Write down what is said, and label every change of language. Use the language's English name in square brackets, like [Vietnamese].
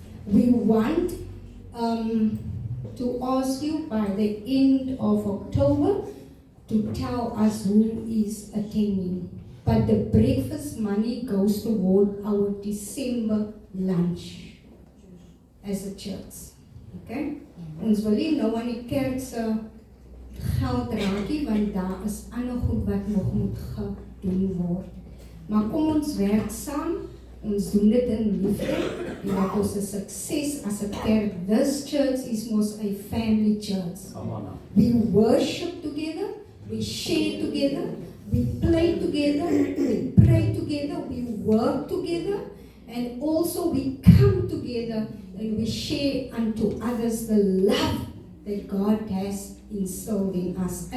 [English] We want to ask you by the end of October to tell us who is attending. but the breakfast money goes toward our December lunch as a church. Okay? [Afrikaans] Ons wil nie nou aan die kerk se geld raakie, want daar is ander goed wat nog moet gedoen word. Maar kom ons werk saam, ons doen dit in liefde, en dat ons 'n sukses as 'n kerk. [English] This church is most a family church. We worship together, we share together, we play together, we pray together, we work together, and also we come together and we share unto others the love that God has instilled in us.